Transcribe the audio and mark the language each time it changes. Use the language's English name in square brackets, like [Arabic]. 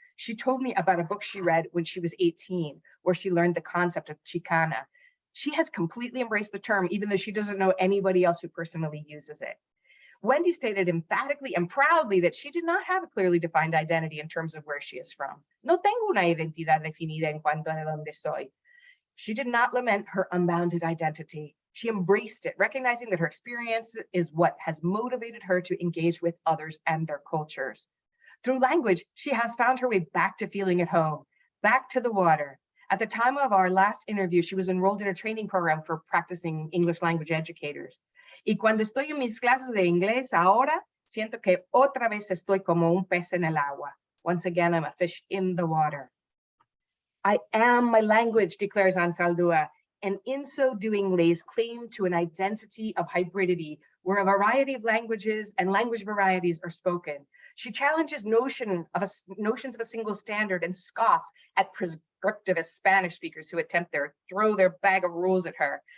[English] She told me about a book she read when she was 18, where she learned the concept of Chicana. She has completely embraced the term, even though she doesn't know anybody else who personally uses it. Wendy stated emphatically and proudly that she did not have a clearly defined identity in terms of where she is from. [Spanish] No tengo una identidad definida en cuanto a donde soy. [English] She did not lament her unbounded identity. She embraced it, recognizing that her experience is what has motivated her to engage with others and their cultures. Through language, she has found her way back to feeling at home, back to the water. At the time of our last interview, she was enrolled in a training program for practicing English language educators. [Spanish] Y cuando estoy en mis clases de inglés ahora, siento que otra vez estoy como un pez en el agua. [English] Once again, I'm a fish in the water. I am my language, declares Anzaldúa, and in so doing lays claim to an identity of hybridity, where a variety of languages and language varieties are spoken. She challenges notions of a single standard and scoffs at prescriptivist Spanish speakers who attempt to throw their bag of rules at her.